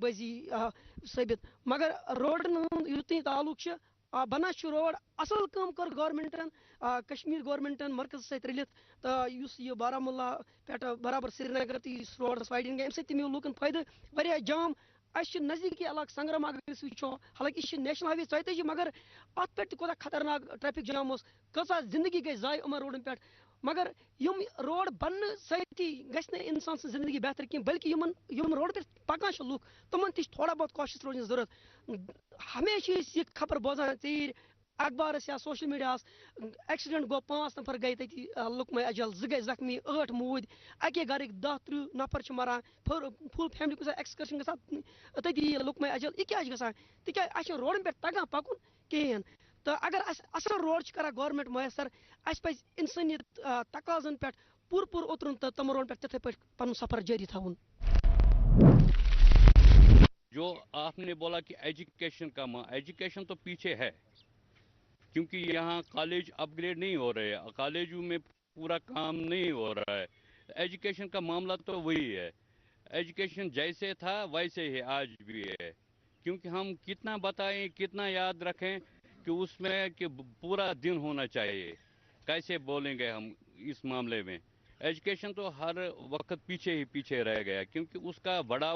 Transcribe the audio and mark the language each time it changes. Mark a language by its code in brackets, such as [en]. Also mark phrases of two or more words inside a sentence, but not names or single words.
[ks] بٲزی ثٲبت مگر روڈن ہُنٛد یُتُے تعلق چھُ بنان چھُ روڈ اصل کٲم کٔر گورمنٹن کشمیٖر گورمنٹن مرکزس سۭتۍ رٔلِتھ تہٕ یُس یہِ بارہمولہ پٮ۪ٹھ برابر سرینگر تہٕ یُس روڈس وایڈنگ گٔے اَمہِ سۭتۍ تہِ میوٗل لُکن فٲیدٕ واریاہ جام اَسہِ چھِ نزدیٖکی علاقہٕ سنگرام اگر أسۍ وٕچھو حالانکہ یہِ چھِ [en] National Highway [ks] 44 مگر اتھ پٮ۪ٹھ تہِ کوٗتاہ خطرناک ٹریفک جام اوس کۭژاہ زندگی گٔے ضایع یِمن روڈن پٮ۪ٹھ مگر یِم روڈ بننہٕ سۭتی گژھِ نہٕ انسان سٕنٛز زندگی بہتر کینٛہہ بلکہ یِم روڈ پٮ۪ٹھ پکان چھِ لُکھ تِمن تہِ چھِ تھوڑا بہت کوشش روزنٕچ ضروٗرت ہمیشہِ چھِ أسۍ یہِ خبر بوزان ژیٖرۍ اخبارس یا [en] social media [ks] ایکسیڈنٹ گوٚو 5 نفر گٔے تٔتی لُکمے اجل 2 گٔے زخمی 8 موٗدۍ اکے گرٕکۍ 10-30 نفر چھِ مران [en] full family [ks] کُنہِ ساتہٕ ایکسکرشن گژھان تٔتی لُکمے اجل یہِ کیٛازِ گژھان تِکیٛازِ اَسہِ چھِ روڈن پٮ۪ٹھ تگان پکُن کِہیٖنۍ تہٕ اگر اَسہِ اصل روڈ چھِ کران گورمنٹ میسر اَسہِ پزِ انسٲنیت تقاضن پٮ۪ٹھ پوٗرٕ اوترُن تہٕ تِمن روڈن پٮ۪ٹھ تِتھے پٲٹھۍ پنُن سفر جٲری تھاوُن [ur] جو آپ نے بولا کہ ایجوکیشن کا ایجوکیشن تو پیچھے ہے کیونکہ یہاں کالج اپ گریڈ نہیں ہو رہے ہیں کالجوں میں پورا کام نہیں ہو رہا ہے ایجوکیشن کا معاملہ تو وہی ہے ایجوکیشن جیسے تھا ویسے ہی آج بھی ہے کیونکہ ہم کتنا بتائیں کتنا یاد رکھیں کہ اس میں کہ پورا دن ہونا چاہیے کیسے بولیں گے ہم اس معاملے میں ایجوکیشن تو ہر وقت پیچھے رہ گیا کیونکہ اس کا بڑھاوا